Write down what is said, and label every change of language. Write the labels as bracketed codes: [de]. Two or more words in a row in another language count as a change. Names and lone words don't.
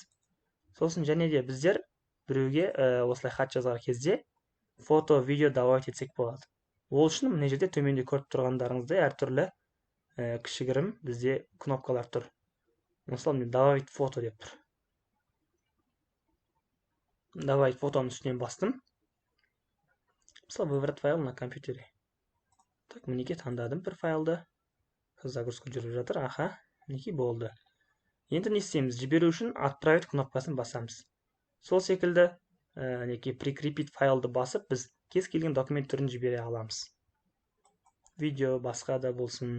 [kk] Сосын және де біздер біреуге осылай хат жазар кезде фото, видео добавить етсек болады. Ол үшін мына жерде төменде көріп тұрғандарыңыздай әртүрлі кішігірім бізде кнопкалар тұр. Мысалы, мен [ru] добавить фото [kk] деп тұр. [ru] Добавить фотоның [kk] үстінен бастым. Мысалы, [ru] выбрать файл на компьютере. Так, [kk] мінекей таңдадым бір файлды. Загрузка жүріп жатыр. Мінекей болды. Енді не істейміз? Жіберу үшін отправить кнопкасын басамыз. Сол секілді [ru] прикрепить файлды [kk] басып, біз кез келген документ түрін жібере аламыз. Видео басқа да болсын.